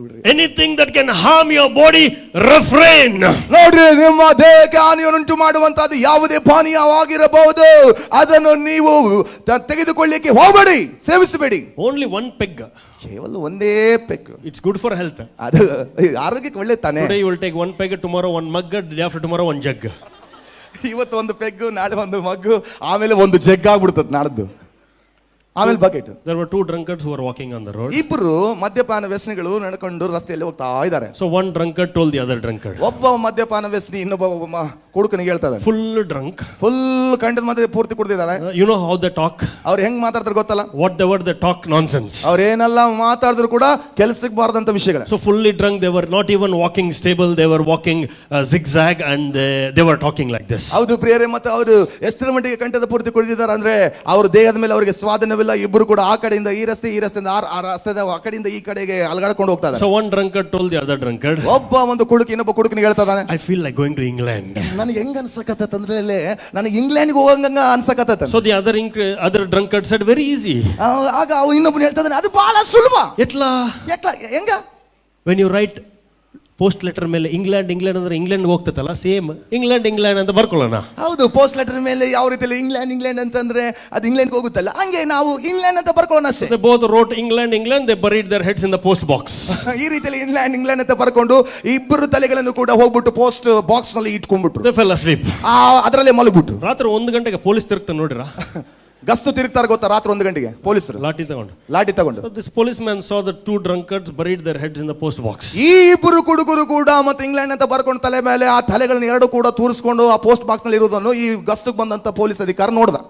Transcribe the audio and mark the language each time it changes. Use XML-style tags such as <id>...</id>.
<en>anything that can harm your body, refrain.</en> <kn>ನೋಡ್ರಿ, ನಿಮ್ಮ ದೇಹಕ್ಕೆ ಹಾನಿಯನ್ನುಂಟು ಮಾಡುವಂತದ್ದು ಯಾವುದೇ ಪಾನೀಯವಾಗಿರಬಹುದು, ಅದನ್ನು ನೀವು ತೆಗೆದುಕೊಳ್ಳಿಕ್ಕೆ ಹೋಗಬೇಡಿ, ಸೇವಿಸಬೇಡಿ.</kn> <en>Only one peg.</en> <kn>ಕೇವಲ ಒಂದೇ peg.</kn> <en>It's good for health.</en> <kn>ಅದು ಆರೋಗ್ಯಕ್ಕೆ ಒಳ್ಳೆ ತಾನೆ.</kn> <en>Today you will take one peg, tomorrow one mug, day after tomorrow one jug.</en> <kn>ಇವತ್ತು ಒಂದು ಪೆಗ್ಗು, ನಾಳೆ ಒಂದು ಮಗ್ಗು, ಆಮೇಲೆ ಒಂದು ಜಗ್ ಆಗ್ಬಿಡ್ತದೆ ನಾಡ್ದು, ಆಮೇಲೆ bucket.</kn> <en>There were two drunkards who were walking on the road.</en> <kn>ಇಬ್ರು ಮದ್ಯಪಾನ ವ್ಯಸನಿಗಳು ನಡ್ಕೊಂಡು ರಸ್ತೆಯಲ್ಲಿ ಹೋಗ್ತಾ ಇದ್ದಾರೆ.</kn> <en>So one drunkard told the other drunkard.</en> <kn>ಒಬ್ಬ ಮದ್ಯಪಾನ ವ್ಯಸನಿ ಇನ್ನೊಬ್ಬ ಕುಡುಕನಿಗೆ ಹೇಳ್ತಾ ಇದ್ದಾನೆ.</kn> <en>Full drunk.</en> <kn>ಫುಲ್ ಕಂಡದ ಮದ್ಯ ಪೂರ್ತಿ ಕುಡ್ದಿದ್ದಾನೆ.</kn> <en>You know how they talk?</en> <kn>ಅವ್ರು ಹೆಂಗ್ ಮಾತಾಡ್ತಾರೆ ಗೊತ್ತಲ್ಲ?</kn> <en>Whatever they talk, nonsense.</en> <kn>ಅವ್ರೇನೆಲ್ಲ ಮಾತಾಡಿದ್ರು ಕೂಡ ಕೆಲ್ಸಕ್ಕೆ ಬಾರದಂತ ವಿಷಯಗಳು.</kn> <en>So fully drunk, they were not even walking stable. They were walking zigzag, and they were talking like this.</en> <kn>ಹೌದು ಪ್ರಿಯರೇ, ಮತ್ತೆ ಅವರು ಎಷ್ಟರ ಮಟ್ಟಿಗೆ ಕಂಠದ ಪೂರ್ತಿ ಕುಡಿದಿದ್ದಾರೆ ಅಂದ್ರೆ ಅವ್ರ ದೇಹದ ಮೇಲೆ ಅವರಿಗೆ ಸ್ವಾಧೀನವಿಲ್ಲ. ಇಬ್ರು ಕೂಡ ಆ ಕಡೆಯಿಂದ ಈ ರಸ್ತೆ, ಈ ರಸ್ತೆಯಿಂದ ಆ ರಸ್ತೆದ ಆ ಕಡೆಯಿಂದ ಈ ಕಡೆಗೆ ಅಲಗಾಡ್ಕೊಂಡು ಹೋಗ್ತಾ ಇದ್ದಾರೆ.</kn> <en>So one drunkard told the other drunkard,</en> <kn>ಒಬ್ಬ ಒಂದು ಕುಡುಕ ಇನ್ನೊಬ್ಬ ಕುಡುಕನಿಗೆ ಹೇಳ್ತಾ ಇದ್ದಾನೆ,</kn> <en>I feel like going to England.</en> <kn>ನನಗೆ ಹೆಂಗ ಅನ್ಸಕತ್ತಂದ್ರೆ ನನಗೆ ಇಂಗ್ಲೆಂಡ್ಗೆ ಹೋಗಂಗ ಅನ್ಸಕತ್ತ.</kn> <en>So the other drunkard said, very easy.</en> <kn>ಆಗ ಅವ ಇನ್ನೊಬ್ಬನು ಹೇಳ್ತಾ ಇದ್ದಾನೆ, ಅದು ಬಹಳ ಸುಲಭ.</kn> <te>Etla.</te> <kn>ಹೆಂಗ?</kn> <en>When you write post letter</en> <kn>ಮೇಲೆ ಇಂಗ್ಲೆಂಡ್ ಅಂದ್ರೆ ಇಂಗ್ಲೆಂಡ್ ಹೋಗ್ತೈತಲ್ಲ, ಸೇಮ್ ಇಂಗ್ಲೆಂಡ್ ಅಂತ ಬರ್ಕೊಳ್ಳೋಣ. ಹೌದು, ಪೋಸ್ಟ್ ಲೆಟರ್ ಮೇಲೆ ಯಾವ ರೀತಿಯಲ್ಲಿ ಇಂಗ್ಲೆಂಡ್ ಅಂತಂದ್ರೆ ಅದು ಇಂಗ್ಲೆಂಡ್ ಹೋಗುತ್ತಲ್ಲ, ಹಂಗೆ ನಾವು ಇಂಗ್ಲೆಂಡ್ ಅಂತ ಬರ್ಕೊಳ್ಳೋಣ ಅಷ್ಟೇ.</kn> <en>They both wrote England. They buried their heads in the post box.</en> <kn>ಈ ರೀತಿಯಲ್ಲಿ ಇಂಗ್ಲೆಂಡ್ ಅಂತ ಬರ್ಕೊಂಡು ಇಬ್ಬರು ತಲೆಗಳನ್ನು ಕೂಡ ಹೋಗ್ಬಿಟ್ಟು ಪೋಸ್ಟ್ ಬಾಕ್ಸ್ ನಲ್ಲಿ ಇಟ್ಕೊಂಡ್ಬಿಟ್ರು.</kn> <en>They fell asleep.</en> <kn>ಅದರಲ್ಲೇ ಮಲಗ್ಬಿಟ್ರು. ರಾತ್ರಿ 1 ಗಂಟೆಗೆ ಪೊಲೀಸ್ ತಿರುಗ್ತಾ ನೋಡಿರಾ? ಗಸ್ತು ತಿರುಗ್ತಾರೆ ಗೊತ್ತಾ? ರಾತ್ರಿ 1 ಗಂಟೆಗೆ ಪೊಲೀಸರು ಲಾಠಿ ತಗೊಂಡು.</kn> <en>So this policeman saw the two drunkards buried their heads in the post box.</en> <kn>ಈ ಇಬ್ಬರು ಕುಡುಕರು ಕೂಡ ಮತ್ತೆ ಇಂಗ್ಲೆಂಡ್ ಅಂತ ಬರ್ಕೊಂಡು ತಲೆ ಮೇಲೆ ಆ ತಲೆಗಳನ್ನ ಎರಡು ಕೂಡ ತೂರಿಸ್ಕೊಂಡು ಆ ಪೋಸ್ಟ್ ಬಾಕ್ಸ್ ನಲ್ಲಿ ಇರೋದನ್ನು ಈ ಗಸ್ತಕ್ಕೆ ಬಂದಂತ ಪೊಲೀಸ್ ಅಧಿಕಾರಿ ನೋಡ್ದ.</kn>